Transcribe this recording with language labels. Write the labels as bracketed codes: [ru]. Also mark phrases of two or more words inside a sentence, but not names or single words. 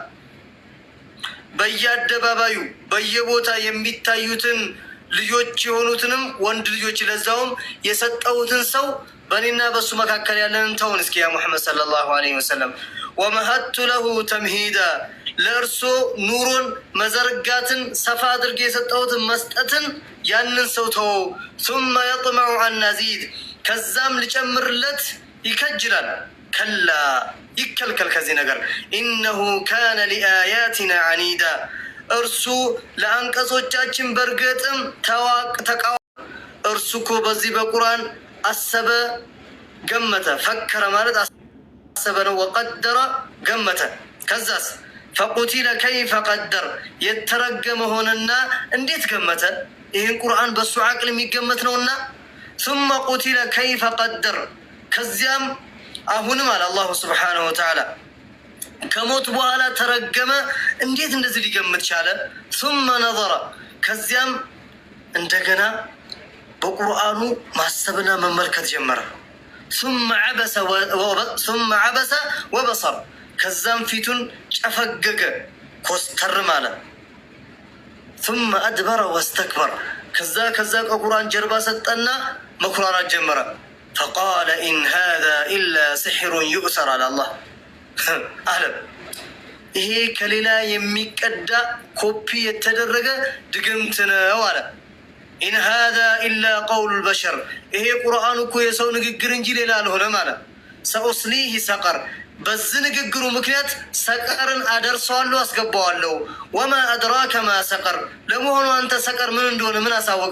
[am] በየአደባባዩ በየቦታ የሚታዩትን ልጆች የሆኑትንም ወንድ ልጆች ለዛውም የሰጠሁትን ሰው በእኔና በሱ መካከል ያለንን ተውን እስኪ ያ ሙሐመድ [ar] صلى الله عليه وسلم ومهدت له تمهيدا፣ [am] ለእርሶ ኑሮን መዘርጋትን ሰፋ አድርጌ የሰጠሁትን መስጠትን ያንን ሰው ተወው። [ar] ثم يطمع أن نزيد፣ [am] ከዛም ልጨምርለት ይከጅላል። ከላ ይከልከል ከዚህ ነገር። [ar] إنه كان لآياتنا عنيدا፣ [am] እርሱ ለአንቀጾቻችን በእርግጥም ተቃዋሚ። እርሱ እኮ በዚህ በቁርአን አሰበ ገመተ። ፈከረ ማለት አሰበ ነው። ወቀደረ ገመተ። ከዛስ [ar] فقتل كيف قدر፣ [am] የተረገመ ሆነና እንዴት ገመተ? ይህን ቁርአን በሱ አቅል የሚገመት ነውና። [ar] ثم قتل كيف قدر፣ [am] ከዚያም አሁንም አለ [ar] الله سبحانه وتعالى [am] ከሞት በኋላ ተረገመ፣ እንዴት እንደዚህ ሊገምት ቻለ? [ar] ثم نظر፣ [am] ከዚያም እንደገና በቁርአኑ ማሰብና መመልከት ጀመረ። [ar] ثم عبس وبصر፣ [am] ከዛም ፊቱን ጨፈገገ ኮስተር ማለ። [ar] ثم أدبر واستكبر፣ [am] ከዛ ከቁርአን ጀርባ ሰጠና መኩራራት ጀመረ። [ar] فقال إن هذا إلا سحر يؤثر على [am] الله አለም። ይሄ ከሌላ የሚቀዳ ኮፒ የተደረገ ድግምት ነው አለ። [ar] إن هذا إلا قول البشر፣ [am] ይሄ ቁርአን እኮ የሰው ንግግር እንጂ ሌላ አልሆነም አለ። [ar] سأصليه سقر፣ [am] በዚህ ንግግሩ ምክንያት ሰቀርን አደርሰዋለሁ አስገባዋለሁ። [ar] وما أدراك ما سقر፣ [am] ለመሆኑ አንተ ሰቀር ምን እንደሆነ ምን አሳወቀ?